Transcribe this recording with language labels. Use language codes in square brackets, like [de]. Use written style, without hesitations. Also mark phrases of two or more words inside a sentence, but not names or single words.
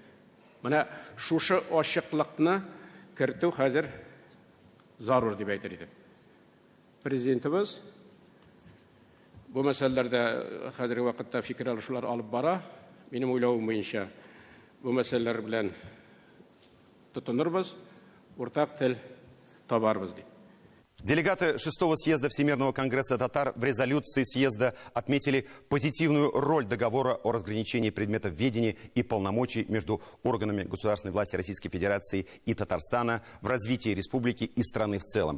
[tt] Менә шушы ачыклыкны кертү хәзер зарур дип әйтер идем. Президентыбыз бу мәсьәләләрдә хәзерге вакытта фикер алышулар алып бара. Минем уйлавым буенча, бу мәсьәләләр белән тотынырбыз, уртак тел табарбыз дип. [ru] Делегаты 6-го съезда Всемирного конгресса татар в резолюции съезда отметили позитивную роль договора о разграничении предметов ведения и полномочий между органами государственной власти Российской Федерации и Татарстана в развитии республики и страны в целом.